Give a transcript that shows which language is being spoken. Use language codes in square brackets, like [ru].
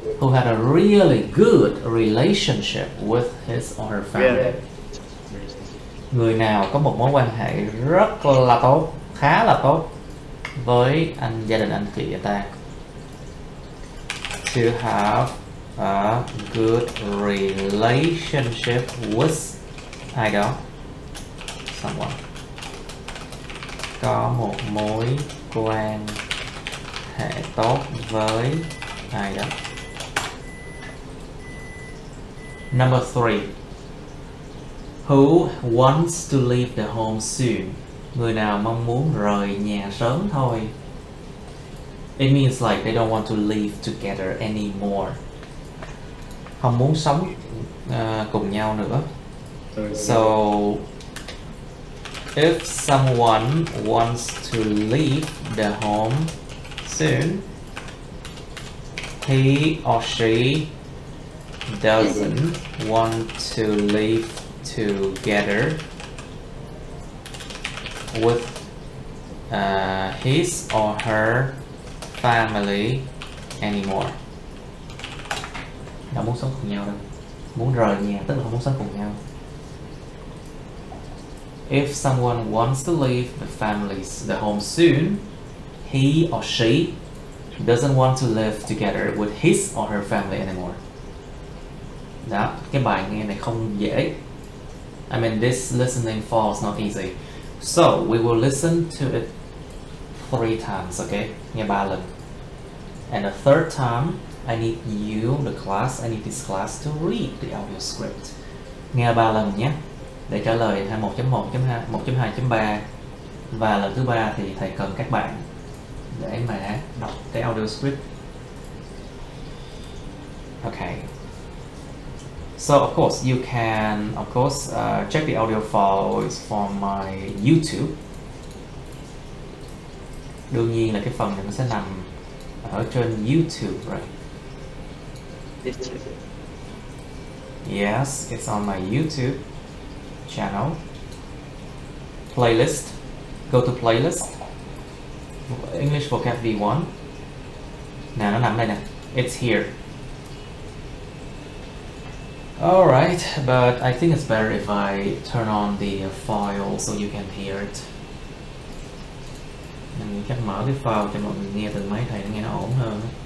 [en] Who had a really good relationship with his or her family. [vi] Người nào có một mối quan hệ rất là tốt, khá là tốt với gia đình anh chị ta. [en] To have a good relationship with [vi] ai đó, [en] someone. [vi] Có một mối quan hệ tốt với ai đó. [en] Number 3, who wants to leave the home soon. [vi] Người nào mong muốn rời nhà sớm thôi. [en] It means like they don't want to live together anymore. [vi] Không muốn sống cùng nhau nữa. [en] So if someone wants to leave the home soon, he or she doesn't want to live together with his or her family anymore. [vi] Đâu muốn sống cùng nhau đâu. Muốn rời nhà tức là không muốn sống cùng nhau. [en] If someone wants to leave the home soon, he or she doesn't want to live together with his or her family anymore. [vi] Đó, cái bài nghe này không dễ. [en] I mean, this listening fall is not easy. So we will listen to it 3 times, okay? [vi] Nghe 3 lần. [en] And the third time, I need you, the class, I need this class to read the audio script. [vi] Nghe 3 lần nhé, để trả lời 1.1, 1.2, 1.3. Và lần thứ 3 thì thầy cần các bạn để mà đọc cái audio script. [en] Okay. So of course you can check the audio files from my YouTube. [vi] Đương nhiên là cái phần này nó sẽ nằm ở trên YouTube, right? [en] Yes, it's on my YouTube channel. Playlist. Go to playlist. English vocab V1. [vi] Nào, nó nằm đây nè. [en] It's here. Alright, but I think it's better if I turn on the file so you can hear it. [vi] Mình chắc mở cái file cho mọi người nghe từ máy thầy nghe nó ổn hơn.